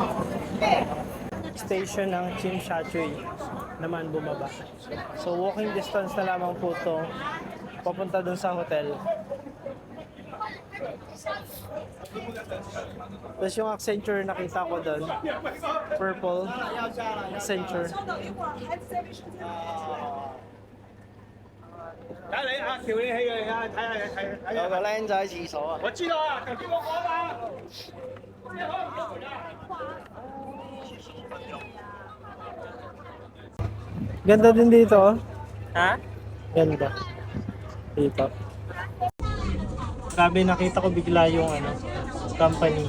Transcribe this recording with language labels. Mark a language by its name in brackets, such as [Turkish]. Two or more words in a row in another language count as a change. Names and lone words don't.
[Filipino] Station ng Tsim Sha Tsui naman bumaba. So [English] walking distance [Filipino] na lamang po to papunta dun sa hotel. Tapos yung Accenture nakita ko doon, purple Accenture. [Cantonese] 有個僆仔喺廁所啊！ [Filipino] Ganda din dito. Oh. Ha? Ganda. Dito. Grabe, nakita ko bigla yung company.